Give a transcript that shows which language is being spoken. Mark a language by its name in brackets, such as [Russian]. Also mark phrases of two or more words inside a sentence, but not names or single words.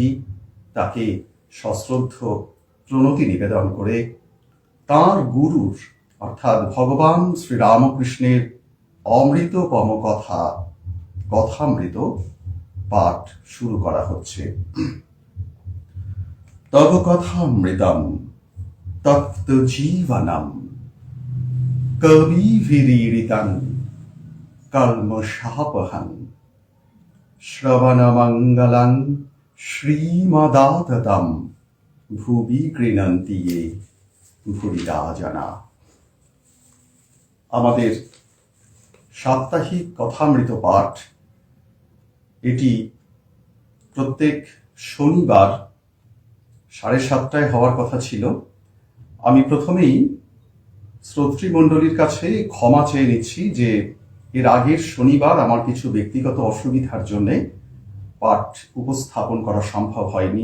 [Bangla] তাকে সশ্রদ্ধ প্রণতি নিবেদন করে তাঁর গুরুর অর্থাৎ ভগবান শ্রীরামকৃষ্ণের অমৃততম কথামৃত পাঠ শুরু করা হচ্ছে। [Sanskrit] তব কথামৃতম তপ্ত জীবনম কবিভিরীড়িতং কল্মষাপহং শ্রবণমঙ্গলং শ্রীমদাততম ভুবি গৃণন্তি য়ে ভুরিদা জনা। [Bangla] আমাদের সাপ্তাহিক কথামৃত পাঠ এটি প্রত্যেক শনিবার 7:30 হওয়ার কথা ছিল। আমি প্রথমেই শ্রোতৃমণ্ডলীর কাছে ক্ষমা চেয়ে নিচ্ছি যে এর আগের শনিবার আমার কিছু ব্যক্তিগত অসুবিধার জন্যে পাঠ উপস্থাপন করা সম্ভব হয়নি।